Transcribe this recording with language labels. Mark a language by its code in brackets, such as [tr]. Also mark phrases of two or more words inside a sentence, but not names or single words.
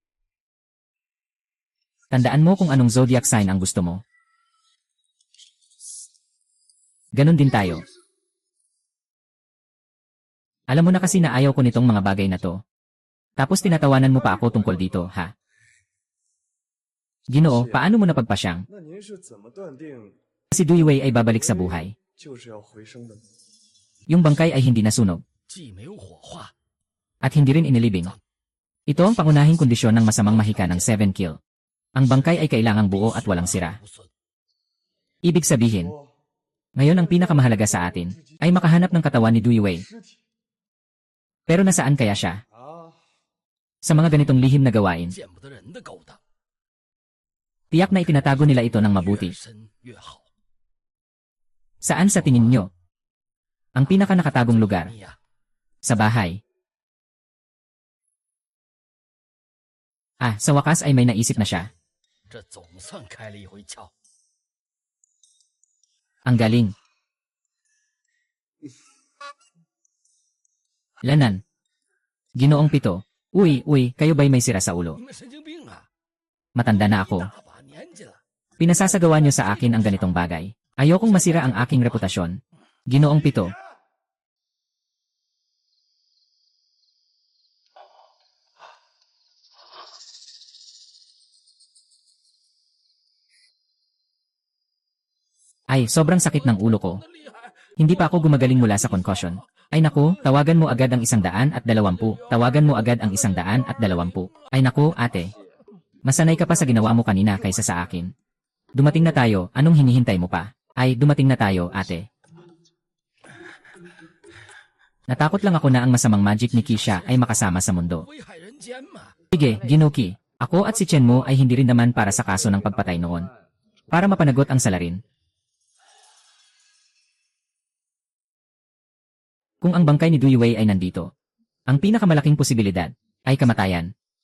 [tl] Tandaan mo kung anong zodiac sign ang gusto mo. Ganon din tayo. Alam mo na kasi na ayaw ko nitong mga bagay na to. Tapos tinatawanan mo pa ako tungkol dito, ha? Ginoo, paano mo napagpasyang? [zh] 那您是怎么断定 [tl] Si Dui Wei ay babalik sa buhay. [zh] 就是要回生的呢？ [tl] Yung bangkay ay hindi nasunog. [zh] 既没有火化， [tl] At hindi rin inilibing. Ito ang pangunahing kondisyon ng masamang mahika ng 7 kill. Ang bangkay ay kailangang buo at walang sira. [zh] 无损。 [tl] Ibig sabihin, [zh] 说 [tl] ngayon ang pinakamahalaga sa atin ay makahanap ng katawan ni Dui Wei. [zh] 尸体 [tl] Pero nasaan kaya siya? [zh] 啊， [tl] Sa mga ganitong lihim na gawain, [zh] 见不得人的勾当， [tl] tiyak na itinatago nila ito ng mabuti. [zh] 越深越好。 [tl] Saan sa tingin nyo? Ang pinaka nakatagong lugar? [zh] 你呀， [tl] Sa bahay. Ah, sa wakas ay may naisip na siya. [zh] 这总算开了一回窍。 [tl] Ang galing. Lanan. Ginoong Pito. Uy, kayo ba'y may sira sa ulo? [zh] 你们神经病啊！ [tl] Matanda na ako. [zh] 大把年纪了， [tl] Pinasasagawa niyo sa akin ang ganitong bagay. Ayokong masira ang aking reputasyon. Ginoong Pito. Ay, sobrang sakit ng ulo ko. [zh] 那厉害！ [tl] Hindi pa ako gumagaling mula sa concussion. Ay naku, tawagan mo agad ang 120. Tawagan mo agad ang 120. Ay naku, ate. Masanay ka pa sa ginawa mo kanina kaysa sa akin. Dumating na tayo, anong hinihintay mo pa? Ay, dumating na tayo, ate. Natakot lang ako na ang masamang magic ni Kisha ay makasama sa mundo. [zh] 危害人间嘛！ [tl] Sige, Ginoki. Ako at si Chen mo ay hindi rin naman para sa kaso ng pagpatay noon. Para mapanagot ang salarin. Kung ang bangkay ni Dui Wei ay nandito, ang pinakamalaking posibilidad ay kamatayan.